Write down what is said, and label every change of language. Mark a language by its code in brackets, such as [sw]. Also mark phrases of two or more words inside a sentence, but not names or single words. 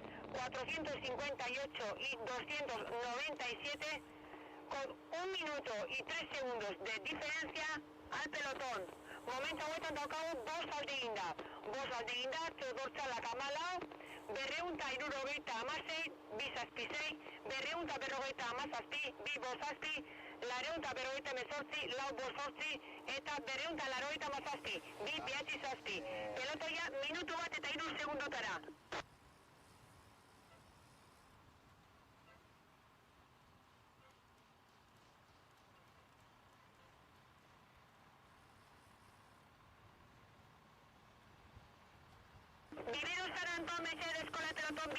[es] 458 y 297, con 1 minuto y 3 segundos de diferencia al pelotón. [eu] Momento hauetan daukagu 5 aldeginda. 5 aldeginda, Teodortza Kamala, 276, 276, 257, 257, 258, 4 eta 287, 297. Pelotoia minutu bat eta 3 segundotara. [es] Viveros San Antón, Mercedes, con el pelotón.